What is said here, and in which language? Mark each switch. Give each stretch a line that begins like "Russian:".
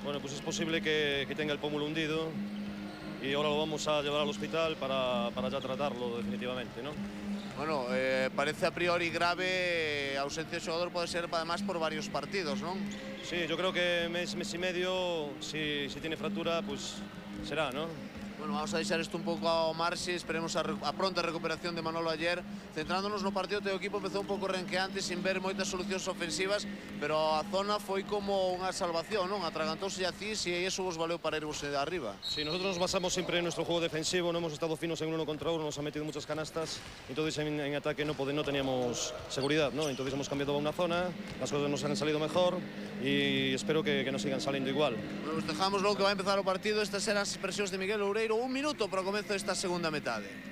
Spanish: Bueno, pues es posible que tenga el pómulo hundido y ahora lo vamos a llevar al hospital para ya tratarlo definitivamente, ¿no?
Galician: Bueno, parece a priori grave, ausencia de xogador pode ser además por varios partidos, ¿no?
Spanish: Sí, yo creo que mes y medio, si tiene fractura, pues será, ¿no?
Galician: Bueno, vamos a deixar isto un pouco ao marxe, esperemos a pronta recuperación de Manolo ayer. Centrándonos no partido, o teu equipo empezou un pouco renqueante, sin ver moitas solucións ofensivas, pero a zona foi como unha salvación, non? Atragantouse a CIES e iso vos valeu para irvos de arriba.
Spanish: Sí, nosotros nos basamos siempre en nuestro juego defensivo, no hemos estado finos en uno contra uno, nos han metido muchas canastas, entonces en ataque no teníamos seguridad, ¿no? Entonces hemos cambiado a una zona, las cosas nos han salido mejor y espero que nos sigan saliendo igual. Bueno, pues dejamos logo que va a
Galician: empezar o partido. Estas eran as expresións de Miguel Oureiro. Un minuto para o comezo desta segunda metade.